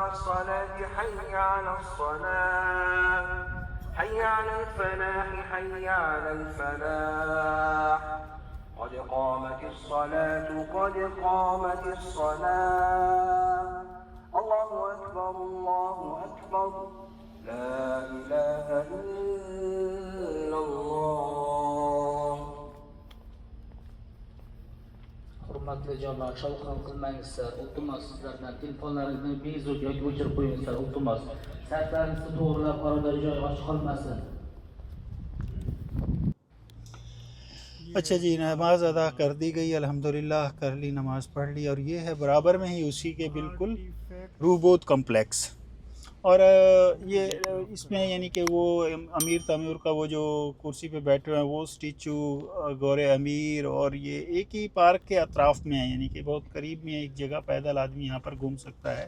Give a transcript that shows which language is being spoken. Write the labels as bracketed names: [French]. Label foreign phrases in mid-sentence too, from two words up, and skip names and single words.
[Arabic] الصلاة حي على الصلاة حي على الفلاح حي على الفلاح قد قامت الصلاة قد قامت الصلاة الله أكبر لا إله إلا الله. [Uzbek] Hurmatli janob, shovqin qilmangizlar, iltimos sizlardan telefonlaringizni bezor yoki o'chirib qo'yingizlar, iltimos. Saflaringizni to'g'rilab, orada joy och qolmasin. [Hindi] अच्छा जी, नमाज अदा कर दी गई, अल्हम्दुलिल्लाह कर ली, नमाज पढ़ ली। और ये है बराबर में ही उसी के बिल्कुल रूबोध कम्प्लेक्स। और ये इसमें यानी कि वो अमीर तैमूर का वो जो कुर्सी पे बैठे हुए हैं वो स्टैचू, गौरे अमीर, और ये एक ही पार्क के अतराफ़ में है, यानी कि बहुत करीब में एक जगह पैदल आदमी यहाँ पर घूम सकता है।